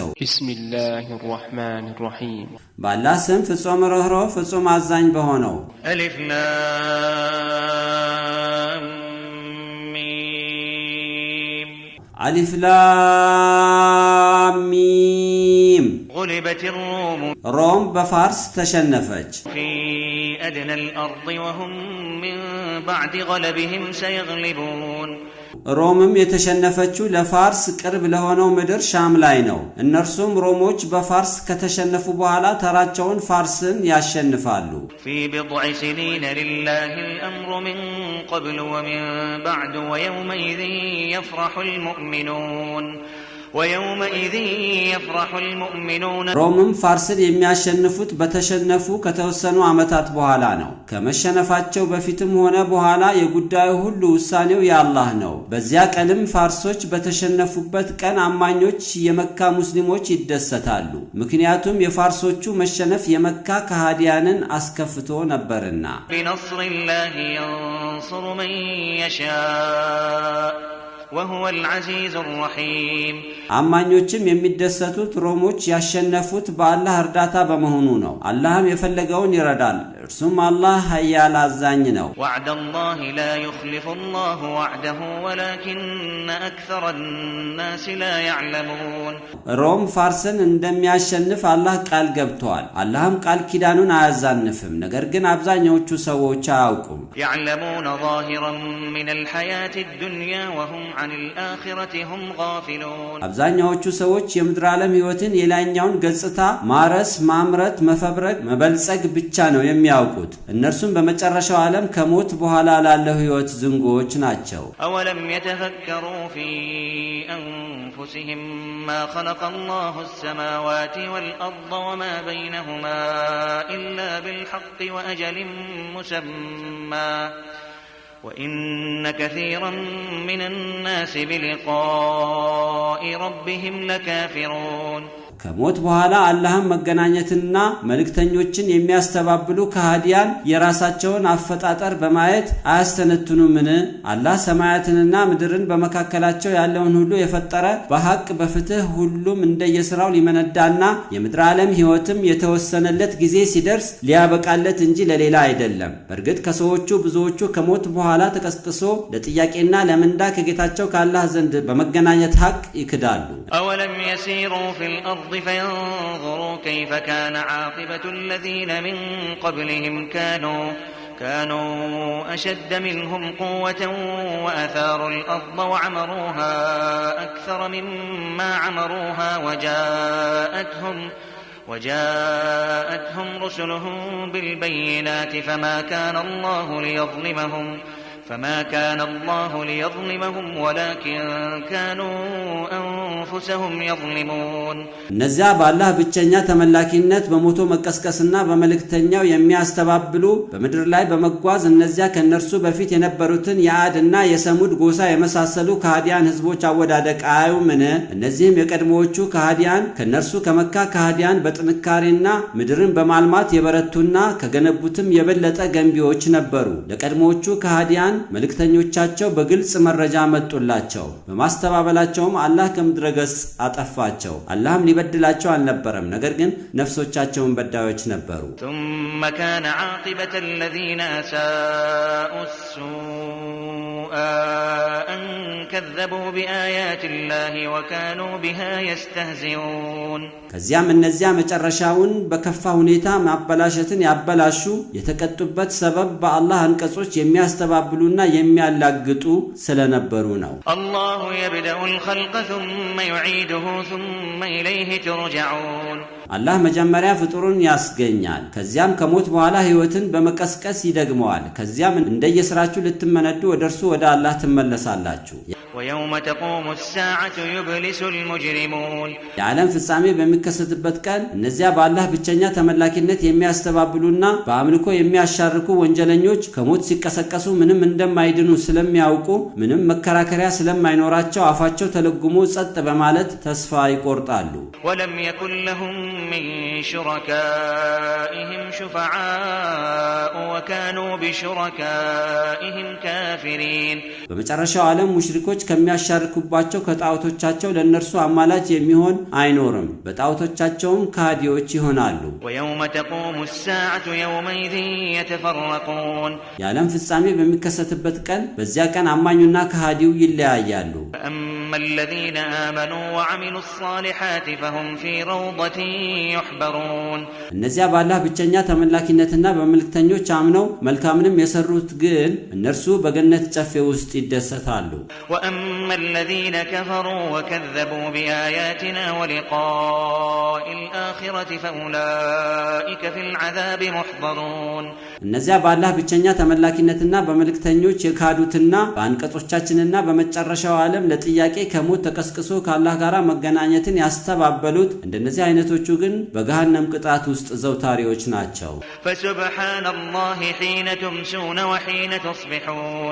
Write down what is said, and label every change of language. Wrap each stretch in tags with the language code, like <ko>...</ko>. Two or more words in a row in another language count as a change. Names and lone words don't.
<ar>بسم الله الرحمن الرحيم</ar> <am>በአላህ ስም ፍጹም ርኅሩህ ፍጹም አዛኝ በሆነው።</am> <ar>ألف لام ميم ألف لام ميم غلبت الروم</ar> <am>ሮም በፋርስ ተሸነፈች።</am> <ar>في أدنى الأرض وهم من بعد غلبهم سيغلبون</ar> <am>ሮምም የተሸነፈችው ለፋርስ ቅርብ ለሆነው ምድር ሻም ላይ ነው። እነርሱም ሮሞች በፋርስ ከተሸነፉ በኋላ ተራቸውን ፋርስን ያሸንፋሉ።</am> <ar>في بضع سنين لله الأمر من قبل ومن بعد ويومئذ يفرح المؤمنون</ar> <am>ሮምም ፋርስን የሚያሸንፉት በተሸነፉ ከተወሰኑ ዓመታት በኋላ ነው። ከመሸነፋቸው በፊትም ሆነ በኋላ የጉዳዩ ሁሉ ውሳኔው የአላህ ነው። በዚያ ቀንም ፋርሶች በተሸነፉበት ቀን አማኞች የመካ ሙስሊሞች ይደሰታሉ። ምክንያቱም የፋርሶቹ መሸነፍ የመካ ከሃዲያንን አስከፍቶ ነበርና።</am> <ar>بنصر الله ينصر من يشاء وهو العزيز الرحيم</ar> <am>አማኞችም የሚደሰቱት ሮሞች ያሸነፉት በአላህ እርዳታ በመሆኑ ነው። አላህም የፈለገውን ይረዳል። እርሱም አላህ ኃያል አዛኝ ነው።</am> <ar>وعد الله لا يخلف الله وعده ولكن أكثر الناس لا يعلمون</ar> <am>ሮም ፋርስን እንደሚያሸንፍ አላህ ቃል ገብቷል። አላህም ቃል ኪዳኑን አያዛንፍም። ነገር ግን አብዛኛዎቹ ሰዎች አያውቁም።</am> <ar>يعلمون ظاهرا من الحياة الدنيا وهم عن الآخرة هم غافلون</ar> <am>አብዛኛዎቹ ሰዎች የምድር ዓለም ህይወትን የላይኛውን ገጽታ ማረስ፣ ማምረት፣ መፈብረክ፣ መበልጸግ ብቻ ነው የሚያውቁት። እነርሱም በመጨረሻው ዓለም ከሞት በኋላ ላለው ህይወት ዝንጎች ናቸው።</am> <ar>أولم يتفكروا في أنفسهم ما خلق الله السماوات والأرض وما بينهما إلا بالحق وأجل مسمى وإن كثيرا من الناس بلقاء ربهم لكافرون</ar> <am>ከሞት በኋላ አላህም መገናኘትና መልእክተኞችን የሚያስተባብሉ ከሃዲያን የራሳቸውን አፈጣጠር በማየት አያስተነትኑምን? አላህ ሰማያትንና ምድርን በመካከላቸው ያለውን ሁሉ የፈጠረ በሐቅ በፍትህ ሁሉም እንደየሥራው ሊመነዳና የምድር ዓለም ህይወትም የተወሰነለት ጊዜ ሲደርስ ሊያበቃለት እንጂ ለሌላ አይደለም። በእርግጥ ከሰዎቹ ብዙዎቹ ከሞት በኋላ ተቀስቅሶ ለጥያቄና ለምንዳ ከጌታቸው ከአላህ ዘንድ በመገናኘት ሐቅ ይክዳሉ።</am> <ar>أولم يسيروا في الأرض فينظروا كيف كان عاقبة الذين من قبلهم كانوا أشد منهم قوة وأثاروا الأرض وعمروها أكثر مما عمروها وجاءتهم رسلهم بالبينات فما كان الله ليظلمهم ولكن كانوا أنفسهم يظلمون</ar> <am>እነዚያ በአላህ ብቸኛ ተመላኪነት በሞቶ መቀስቀስና በመልእክተኛው የሚያስተባብሉ በምድር ላይ በመጓዝ እነዚያ ከነርሱ በፊት የነበሩትን የአድና የሰሙድ ጎሳ የመሳሰሉ ከሃዲያን ህዝቦች አወዳደቅ አያዩምን? እነዚህም የቀድሞዎቹ ከሃዲያን ከነርሱ ከመካ ከሃዲያን በጥንካሬና ምድርን በማልማት የበረቱና ከገነቡትም የበለጠ ገንቢዎች ነበሩ። ለቀድሞዎቹ ከሃዲያን መልእክተኞቻቸው በግልጽ መረጃ መጡላቸው። በማስተባበላቸውም አላህ ከምድረ ገጽ አጠፋቸው። አላህም ሊበድላቸው አልነበረም፣ ነገር ግን ነፍሶቻቸውን በዳዮች ነበሩ።</am> <ar>ثم كان عاقبة الذين أساءوا السوء أن كذبوا بآيات الله وكانوا بها يستهزئون</ar> <am>ከዚያም እነዚያ መጨረሻውን በከፋ ሁኔታ ማበላሸትን ያበላሹ የተቀጡበት ሰበብ በአላህ አንቀጾች የሚያስተባብሉና የሚያላግጡ ስለነበሩ ነው።</am> <ar>الله يبدأ الخلق ثم يعيده ثم إليه ترجعون</ar> <am>አላህ መጀመሪያ ፍጡሩን ያስገኛል። ከዚያም ከሞት በኋላ ህይወትን በመቀስቀስ ይደግመዋል። ከዚያም እንደየሥራችሁ ልትመነዱ ወደርሱ ወደ አላህ ትመለሳላችሁ።</am> <ar>ويوم تقوم الساعة يبلس المجرمون</ar> <am>የዓለም ፍጻሜ በሚከሰትበት ቀን እነዚያ በአላህ ብቸኛ ተመላኪነት የሚያስተባብሉና በአምልኮ የሚያሻርኩ ወንጀለኞች ከሞት ሲቀሰቀሱ ምንም እንደማይድኑ ስለሚያውቁ ምንም መከራከሪያ ስለማይኖራቸው አፋቸው ተለጉሞ ጸጥ በማለት ተስፋ ይቆርጣሉ።</am> <ar>ولم يكن لهم من شركائهم شفعاء وكانوا بشركائهم كافرين</ar> <am>በመጨረሻው ዓለም ሙሽሪኮች ከሚያሻርኩባቸው ከጣዖቶቻቸው ለነርሱ አማላጅ የሚሆን አይኖርም በጣዖቶቻቸውም ካዲዎች ይሆናሉ</am> <ar>ويوم تقوم الساعة يومئذ يتفرقون</ar> <am>የዓለም ፍጻሜ በሚከሰትበት ቀን በዚያ ቀን አማኙና ካዲው ይለያያሉ</am> <ar>أما الذين آمنوا وعملوا الصالحات فهم في روضة يحبرون</ar> <am>እነዚያ በአላህ ብቸኛ ተመላኪነትና በመልእክተኞች አምነው መልካምንም የሰሩት ግን እነርሱ በገነት ጨፌ ውስጥ ይደሰታሉ</am> <ar>وأما الذين كفروا وكذبوا بآياتنا ولقاء الآخرة فأولئك في العذاب محضرون</ar> <am>እነዚያ በአላህ ብቸኛ ተመላኪነትና በመልእክተኞች የካዱትና በአንቀጾቻችንና በመጨረሻው ዓለም ለጥያቄ ከሞት ተቀስቅሶ ከአላህ ጋር መገናኘትን ያስተባበሉት እንደነዚህ አይነቶቹ ግን በገሃነም ቅጣት ውስጥ ዘውታሪዎች ናቸው</am> <ar>فسبحان الله حين تمسون وحين تصبحون</ar>